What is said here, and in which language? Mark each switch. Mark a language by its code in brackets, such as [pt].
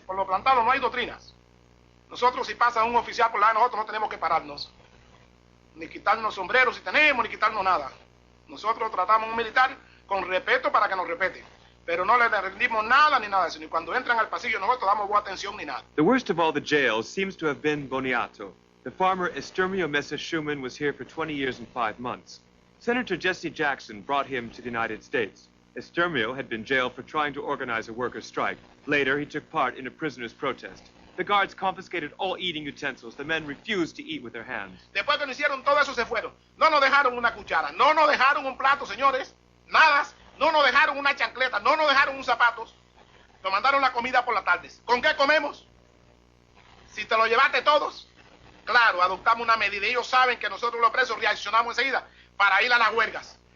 [es] Por lo plantado no hay doctrinas. Nosotros, si pasa un oficial por la, nosotros no tenemos que pararnos, ni quitarnos sombreros si tenemos, ni quitarnos nada. Nosotros tratamos a un militar con respeto para que nos respete, pero no le rendimos nada ni nada de eso, ni cuando entran al pasillo nosotros damos buena atención ni nada. [en] The worst of all the jails seems to have been Boniato. The farmer Esturmio Mesa Schumann was here for 20 years and 5 months. Senator Jesse Jackson brought him to the United States. Esturmio had been jailed for trying to organize a workers' strike. Later, he took part in a prisoner's protest. The guards confiscated all eating utensils. The men refused to eat with their hands. [es] Después que nos hicieron todo eso se fueron. No nos dejaron una cuchara, no nos dejaron un plato, señores, nada. No nos dejaron una chancleta, no nos dejaron un zapatos. Nos mandaron la comida por las tardes. ¿Con qué comemos? Si te lo llevaste todos. Claro, adoptamos una medida. Ellos saben que nosotros los presos reaccionamos enseguida para ir a las huelgas.